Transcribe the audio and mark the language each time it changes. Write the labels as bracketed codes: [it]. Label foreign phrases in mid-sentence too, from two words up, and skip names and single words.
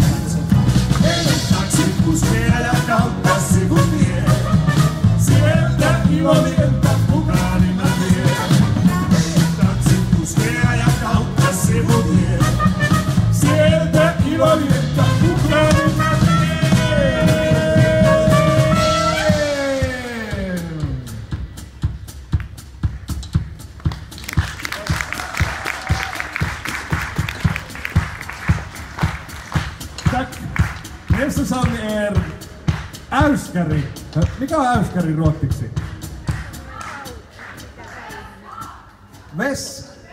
[fi] Taksikuskeja ja kautta sivutie. Sieltä ilomieltä mukaani mä vien. Taksikuskeja ja kautta sivutie. Sieltä ilomieltä mukaani mä vien. [sv] Tack. Nästa sång är äyskäri. [fi] Mikä on äyskäri ruotsiksi? [sv] Vess.